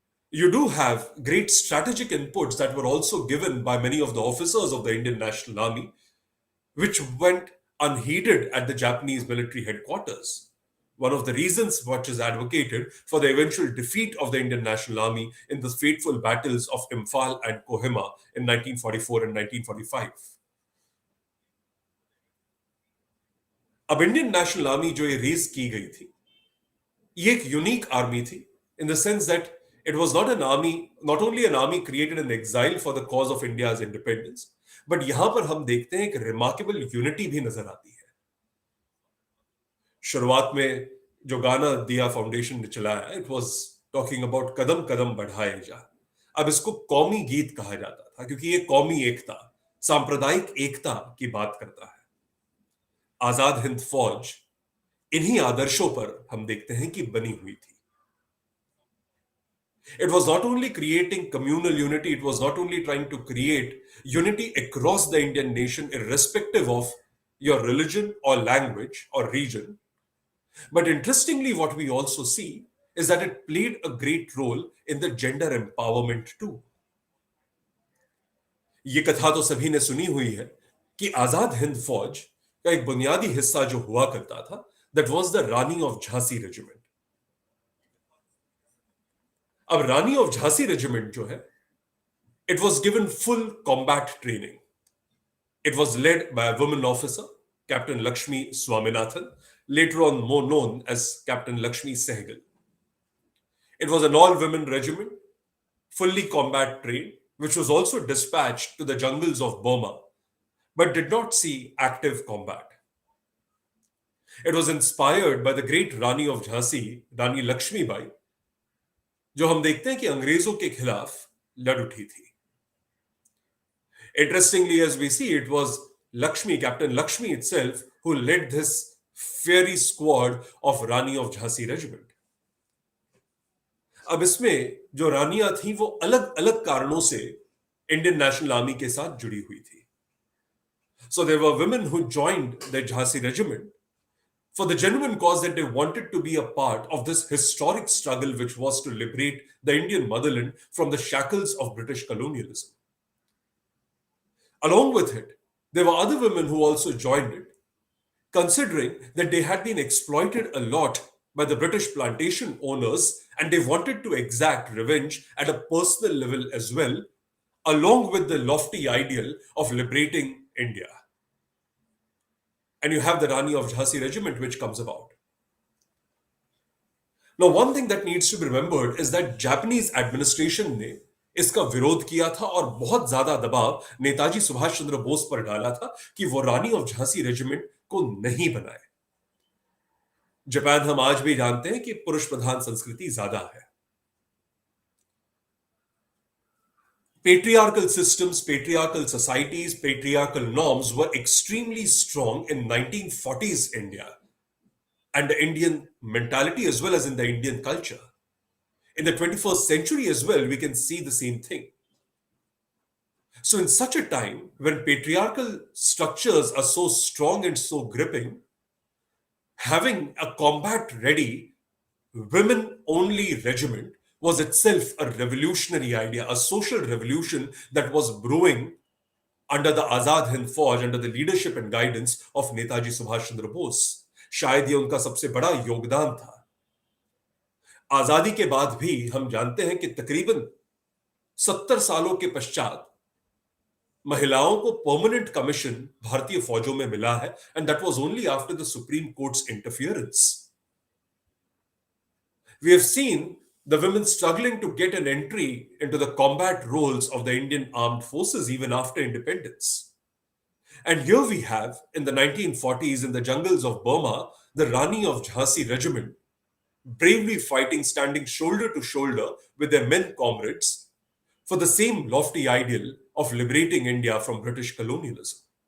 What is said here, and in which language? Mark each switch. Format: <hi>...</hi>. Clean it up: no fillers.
<en>You do have great strategic inputs that were also given by many of the officers of the Indian National Army, which went unheeded at the Japanese military headquarters. One of the reasons which is advocated for the eventual defeat of the Indian National Army in the fateful battles of Imphal and Kohima in 1944 and 1945.</en> <hi>अब Indian national army जो ये raise की गई थी, ये एक unique army थी</hi> <en>in the sense that it was not an army, not only an army created in exile for the cause of India's independence, but</en> <hi>यहां पर हम देखते हैं एक रिमार्केबल यूनिटी भी नजर आती है. शुरुआत में जो गाना दिया फाउंडेशन ने चलाया,</hi> <en>it was talking about</en> <hi>कदम कदम बढ़ाए जा. अब इसको कौमी गीत कहा जाता था क्योंकि ये कौमी एकता, सांप्रदायिक एकता की बात करता है. आजाद हिंद फौज इन्हीं आदर्शों पर हम देखते हैं कि बनी हुई थी.</hi> <en>It was not only creating communal unity, it was not only trying to create unity across the Indian nation, irrespective of your religion or language or region. But interestingly, what we also see is that it played a great role in the gender empowerment too.</en> <hi>ये कथा तो सभी ने सुनी हुई है कि आजाद हिंद फौज का एक बुनियादी हिस्सा जो हुआ करता था,</hi> <en>that was the Rani of Jhansi Regiment. अब Rani of Jhansi regiment जो है, it was given full combat training. It was led by women officer captain Lakshmi Swaminathan, later on more known as Captain Lakshmi Sehgal. It was an all-women regiment, fully combat trained, which was also dispatched to the jungles of Burma, but did not see active combat. It was inspired by the great Rani of Jhansi, Rani Lakshmi Bai,</en> <hi>जो हम देखते हैं कि अंग्रेजों के खिलाफ लड़ उठी थी.</hi> <en>Interestingly, as we see, it was Lakshmi, Captain Lakshmi itself, who led this fiery squad of Rani of Jhansi regiment.</en> <hi>अब इसमें जो रानियां थी वो अलग अलग कारणों से इंडियन नेशनल आर्मी के साथ जुड़ी हुई थी.</hi> <en>So there were women who joined the Jhansi regiment for the genuine cause that they wanted to be a part of this historic struggle which was to liberate the Indian motherland from the shackles of British colonialism. Along with it, there were other women who also joined it, considering that they had been exploited a lot by the British plantation owners and they wanted to exact revenge at a personal level as well, along with the lofty ideal of liberating India. And you have the Rani of Jhansi regiment which comes about. Now, one thing that needs to be remembered is that Japanese administration</en> <hi>ने इसका विरोध किया था और बहुत ज्यादा दबाव नेताजी सुभाष चंद्र बोस पर डाला था कि वो रानी ऑफ झांसी रेजिमेंट को नहीं बनाए. जापान हम आज भी जानते हैं कि पुरुष प्रधान संस्कृति ज्यादा है.</hi> <en>Patriarchal systems, patriarchal societies, patriarchal norms were extremely strong in 1940s India and the Indian mentality as well as in the Indian culture. In the 21st century as well, we can see the same thing. So in such a time, when patriarchal structures are so strong and so gripping, having a combat-ready, women-only regiment was itself a revolutionary idea, a social revolution that was brewing under the Azad Hind Fauj, under the leadership and guidance of Netaji Subhash Chandra Bose.</en> <hi>शायद ये उनका सबसे बड़ा योगदान था. आजादी के बाद भी हम जानते हैं कि तकरीबन 70 सालों के पश्चात महिलाओं को परमानेंट कमीशन भारतीय फौजों में मिला है,</hi> <en>And that was only after the supreme court's interference. We have seen the women struggling to get an entry into the combat roles of the Indian armed forces even after independence. And here we have, in the 1940s, in the jungles of Burma, the Rani of Jhansi regiment, bravely fighting, standing shoulder to shoulder with their men comrades for the same lofty ideal of liberating India from British colonialism.</en>